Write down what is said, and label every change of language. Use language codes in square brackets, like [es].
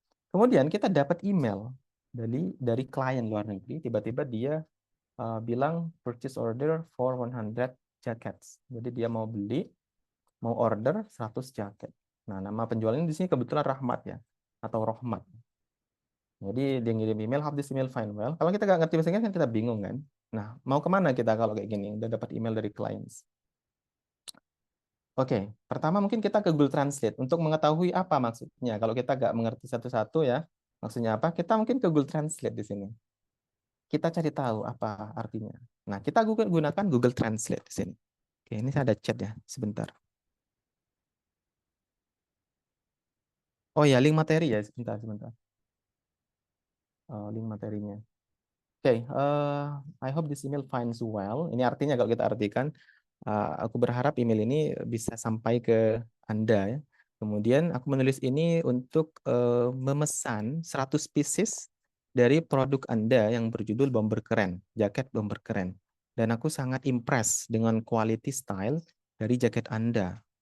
[id] Kemudian kita dapat email dari klien luar negeri, tiba-tiba dia bilang [en] purchase order for 100 jackets. [id] Jadi dia mau order 100 jaket. Nah, nama penjualnya di sini kebetulan Rahmat ya, atau Rohmat. Jadi dia ngirim email, [en] have this email fine well. [id] Kalau kita nggak ngerti bahasa Inggris kan kita bingung kan. Nah, mau kemana kita kalau kayak gini? Udah dapat email dari clients. Oke, pertama mungkin kita ke Google Translate untuk mengetahui apa maksudnya. Kalau kita nggak mengerti satu-satu ya, maksudnya apa? Kita mungkin ke Google Translate di sini. Kita cari tahu apa artinya. Nah, kita gunakan Google Translate di sini. Oke, ini saya ada chat ya, sebentar. Oh ya, link materi ya, sebentar. Link materinya. [en] Oke, I hope this email finds well. [id] Ini artinya kalau kita artikan, aku berharap email ini bisa sampai ke Anda ya. Kemudian aku menulis ini untuk memesan 100 pieces dari produk Anda yang berjudul Bomber Keren, jaket Bomber Keren. dan aku sangat impress dengan quality style dari jaket Anda.